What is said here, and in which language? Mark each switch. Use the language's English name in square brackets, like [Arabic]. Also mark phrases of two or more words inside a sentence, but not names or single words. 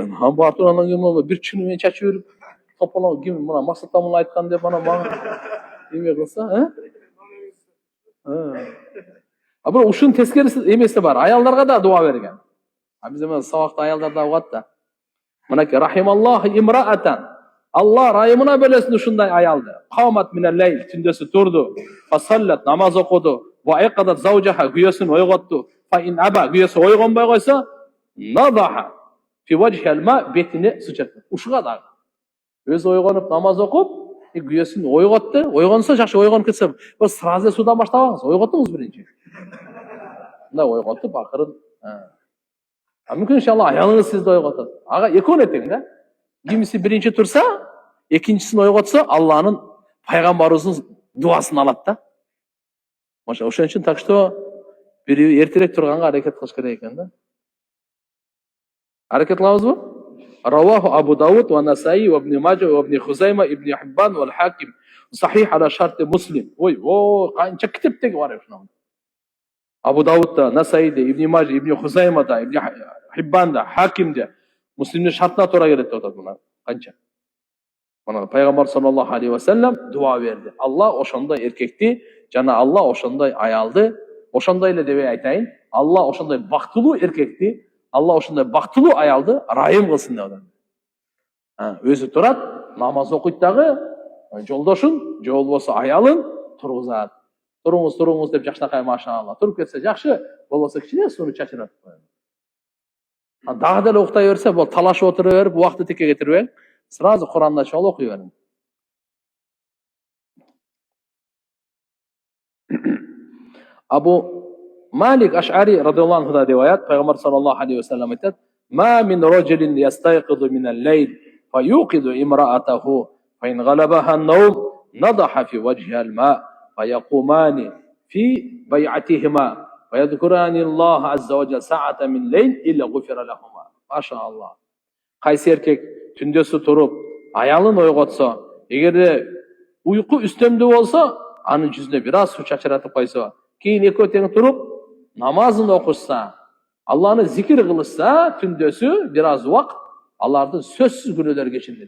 [Kyrgyz] Бар тургандан кийин бир чыны менен чачып жүрүп, тополоң ким мына максатта муну айткан деп ана мага эме кылса, бирок ушунун тескериси эмеси бар. Аялдарга да дуа берген. Биз эми сабакта аялдар да угат да. Мынакей [Arabic] رحم الله امرأة. [Kyrgyz] Алла райымына бөлөсүн ушундай аялды. [Arabic] قامت من الليل, [Kyrgyz] түндөсү турду. Фасаллат, намаз окуду. [Arabic] وأيقظت زوجها, [Kyrgyz] күйөөсүн ойготту. [Arabic] فإن أبى, [Kyrgyz] күйөөсү ойгонбой койсо, [Arabic] نضحت في وجهها الماء, [Kyrgyz] бетине суу чачты. Ушуга дагы. Өзү ойгонуп намаз окуп, күйөөсүн ойготту. Ойгонсо жакшы, ойгонуп кетсе, сразу суудан баштабаңыз. Ойготтуңуз биринчи. Мындай ойготтуп, акырын. Мүмкүн иншалла аялыңыз сизди ойготот. Ага экөөнө тең да. Кимиси биринчи турса, экинчисин ойготсо, Алланын пайгамбарыбыздын дуасын алат да. Ошон үчүн [Russian] так что [Kyrgyz] бири эртерээк турганга аракет кылыш керек экен да. Аракет кылабызбы? [Arabic] رواه أبو داود والنسائي وابن ماجه وابن خزيمة، ابن حبان والحاكم. صحيح على شرط مسلم. [Kyrgyz] Канча китептеги бар ушуну. Абу Даудда, Насаиде, Ибн Маджа, Ибн Хузаймада, Ибн Хиббанда, Хакимде Муслимдин шартына туура келет деп атат мына. Канча. Мына пайгамбар [Arabic] صلى الله عليه وسلم [Kyrgyz] дуа берди. Алла ошондой эркекти жана Алла ошондой аялды, ошондой эле деп айтайын, Алла ошондой бактылуу эркекти, Алла ошондой бактылуу аялды райым кылсын деп атат. Өзү турат, намаз окуйт дагы, жолдошун, же болбосо аялын тургузат. Туруңуз деп жакшынакай машаалла. Туруп кетсе жакшы, болбосо кичине сууну чачырат. Дагы деле уктай берсе, бул талашып отура берип, убакытты тикке кетирбең. Сразу Куранды ачып алып окуй бериң. [Arabic] أبو مالك الأشعري رضي الله عنه [Kyrgyz] деп аят, пайгамбар [Arabic] صلى الله عليه وسلم айтат: "ما من رجل يستيقظ من الليل، فيوقظ امرأته، فإن غلبها النوم، نضح في وجهها الماء، فيقومان في بيتهما، فيذكران الله عز وجل ساعة من ليل إلا غفر لهما." [Kyrgyz] Машааллах. Кайсы эркек түндөсү туруп, аялын ойготсо, эгерде уйку үстөмдүү болсо, анын жүзүнө бир аз суу чачыратып койсо, кийин экөө тең туруп, намазын окушса, Алланы зикир кылышса, түндөсү бир аз убакыт, алардын сөзсүз күнөөлөрү кечирилет.